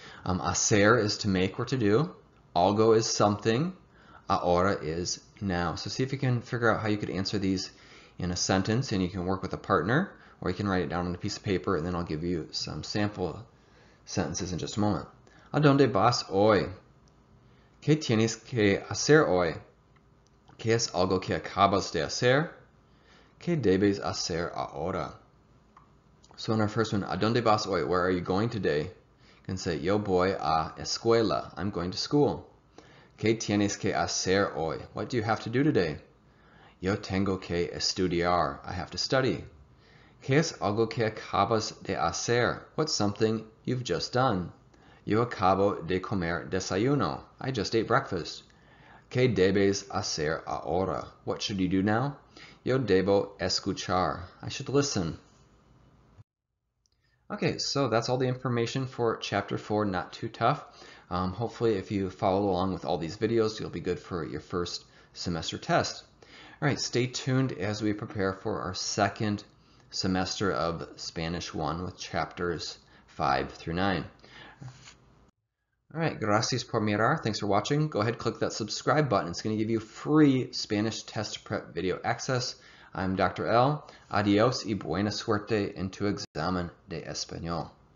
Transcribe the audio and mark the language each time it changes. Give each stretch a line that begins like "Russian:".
English: Hacer is to make or to do. Algo is something. Ahora is now. So see if you can figure out how you could answer these in a sentence, and you can work with a partner, or you can write it down on a piece of paper, and then I'll give you some sample sentences in just a moment.
Spanish: ¿A dónde vas hoy? ¿Qué tienes que hacer hoy? ¿Qué es algo que acabas de hacer? ¿Qué debes hacer ahora?
English: So in our first one,
Spanish: ¿a dónde vas hoy?
English: Where are you going today? You can say,
Spanish: yo voy a escuela.
English: I'm going to school.
Spanish: ¿Qué tienes que hacer hoy?
English: What do you have to do today?
Spanish: Yo tengo que estudiar.
English: I have to study.
Spanish: ¿Qué es algo que acabas de hacer?
English: What's something you've just done?
Spanish: Yo acabo de comer desayuno.
English: I just ate breakfast.
Spanish: ¿Qué debes hacer ahora?
English: What should you do now?
Spanish: Yo debo escuchar.
English: I should listen. Okay, so that's all the information for Chapter 4, not too tough. Hopefully, if you follow along with all these videos, you'll be good for your first semester test. All right, stay tuned as we prepare for our second semester of Spanish 1 with chapters 5 through 9.
Spanish: All right, gracias por mirar.
English: Thanks for watching. Go ahead, click that subscribe button. It's going to give you free Spanish test prep video access. I'm Dr. L.
Spanish: Adios y buena suerte en tu examen de español.